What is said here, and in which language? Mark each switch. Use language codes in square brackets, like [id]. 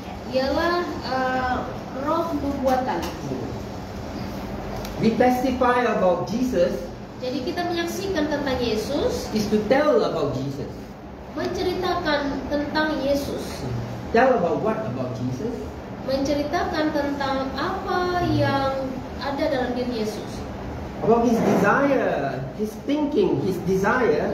[id] ialah roh nubuatan. [en] We testify about Jesus [id] Jadi kita menyaksikan tentang Yesus, [en] is to tell about Jesus. [id] menceritakan menceritakan tentang Yesus. [en] Tell about what about Jesus? [id] Menceritakan tentang apa yang ada dalam diri Yesus. [en] About his desire, his thinking, his desire,